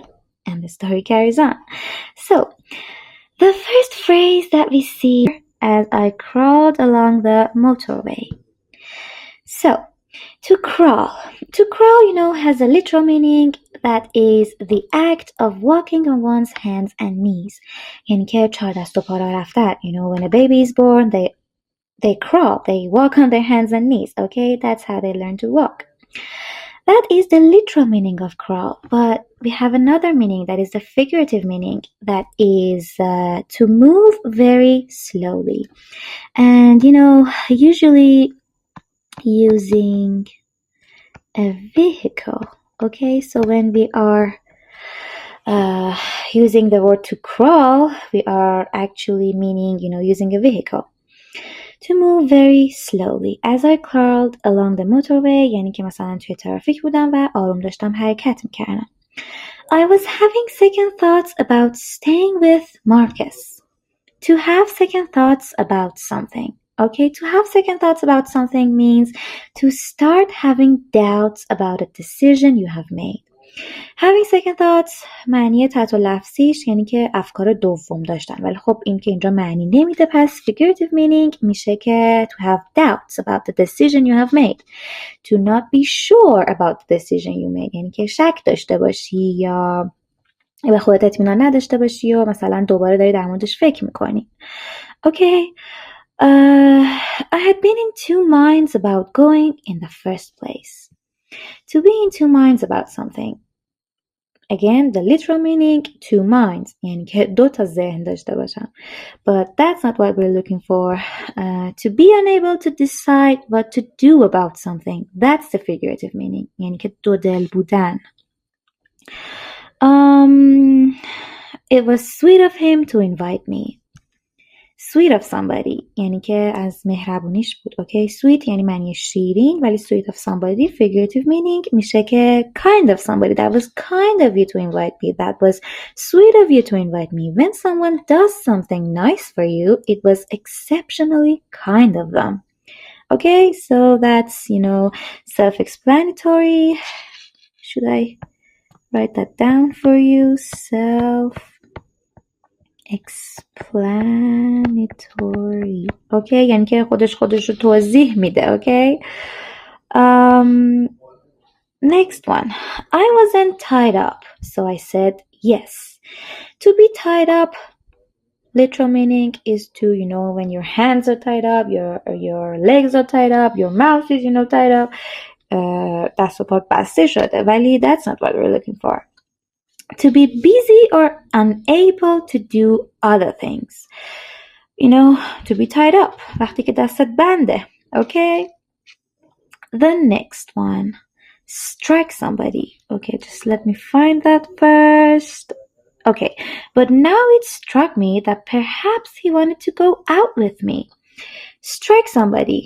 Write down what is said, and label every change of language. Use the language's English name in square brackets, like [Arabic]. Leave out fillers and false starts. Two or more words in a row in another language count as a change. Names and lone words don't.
[English] And the story carries on. So, the first phrase that we see as I crawled along the motorway. So, to crawl, has a literal meaning that is the act of walking on one's hands and knees. [Persian] یعنی که چهار دست و پا را رفتن. [English] When a baby is born, they crawl, they walk on their hands and knees. Okay, that's how they learn to walk. That is the literal meaning of crawl, but we have another meaning that is the figurative meaning that is to move very slowly. And usually using a vehicle. Okay, so when we are using the word to crawl, we are actually meaning, using a vehicle. To move very slowly. As I crawled along the motorway, [Persian] یعنی که مثلا توی ترافیک بودم و آروم داشتم حرکت میکردم. [English] I was having second thoughts about staying with Marcus. To have second thoughts about something. Okay, to have second thoughts about something means to start having doubts about a decision you have made. Having second thoughts [Persian] معنی تحت لفظیش یعنی که افکار دوم داشتن، ولی خب این که اینجا معنی نمیده، پس [English] figurative meaning [Persian] میشه که [English] to have doubts about the decision you have made. To not be sure about the decision you made [Persian] یعنی که شک dاشته باشی یا به خودت اطمینان نداشته باشی و مثلا دوباره داری در موردش فکر میکنی. [English] Okay, I had been in two minds about going in the first place. To be in two minds about something. Again, the literal meaning, two minds. [Persian] یعنی که دو تا ذهن داشته باشم. [English] But that's not what we're looking for. To be unable to decide what to do about something. That's the figurative meaning. [Persian] یعنی که دو دل بودن. [English] It was sweet of him to invite me. sweet of somebody [Persian] یعنی که از مهربونیش بود. اوکی sweet یعنی معنی شیرین، ولی [English] sweet of somebody figurative meaning [Persian] میشه که [English] kind of somebody. That was kind of you to invite me. That was sweet of you to invite me. When someone does something nice for you, it was exceptionally kind of them. Okay, so that's, self-explanatory. Should I write that down for you? Self-explanatory. [Persian] Okay, یعنی که خودش رو توضیح میده. [English] Okay. Next one. I wasn't tied up, so I said yes. To be tied up, literal meaning is to, when your hands are tied up, your legs are tied up, your mouth is, tied up. [Persian] دست و پاک بسته شده. ولی [English] that's not what we're looking for. To be busy or unable to do other things. To be tied up. [Persian] وقتی که دستت بنده. [English] Okay. The next one. Strike somebody. Okay, just let me find that first. Okay, but now it struck me that perhaps he wanted to go out with me. Strike somebody.